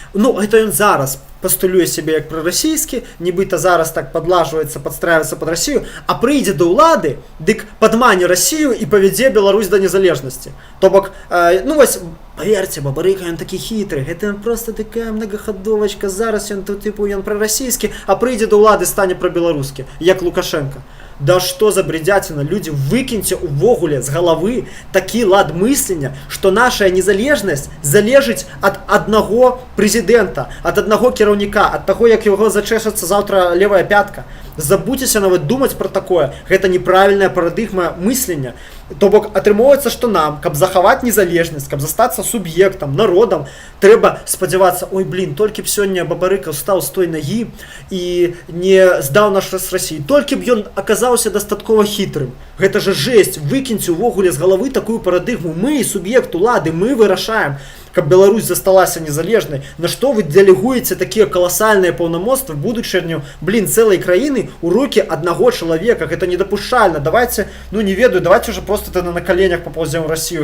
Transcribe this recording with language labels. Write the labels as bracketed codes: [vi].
[be] Ну, гэта ён зараз пастулюе сябе як прарасійскі, нібыта зараз так падлажваецца, падстраиваецца пад Расію, а прыйдзе да ўлады, дык падмане Расію і павядзе Беларусь да незалежнасці. То бок, ну вось, паверце, Бабарыка, ён такі хітры, гэта проста такая многахадовачка, зараз ён тут, тыпу, ён прарасійскі, а прыйдзе да ўлады, стане прабеларускі, як Лукашенко. [ru] Да что за бредятина, люди, выкиньте увогуле с головы такі лад мыслення, что наша незалежность залежить от одного президента, от одного кіраўніка, от того, як его зачешется завтра левая пятка. Забудьтеся нават думать про такое. [be] Гэта неправильная парадыгма мыслення. То бок атрымоўваецца, што нам, каб захаваць незалежнасць, каб застацца суб'ектам, народам, трэба спадзявацца, ой, блин, толькі б сёння Бабарыка стаў з той нагі і не здаў наш з Расіі. Толькі б ён аказаўся дастаткова хітрым. Гэта же жесть, выкіньце увогуле з галавы такую парадыгму. Мы, суб'ект улады, мы вырашаем, каб Беларусь засталася незалежнай. На што вы дэлегуеце такія каласальныя паўнамоцтвы будучыню, блин, цэлай краіны у рукі аднаго чалавека? Гэта недапушчальна. [ru] Давайте, ну не ведаю, давайте уже просто тогда на коленях поползем в Россию.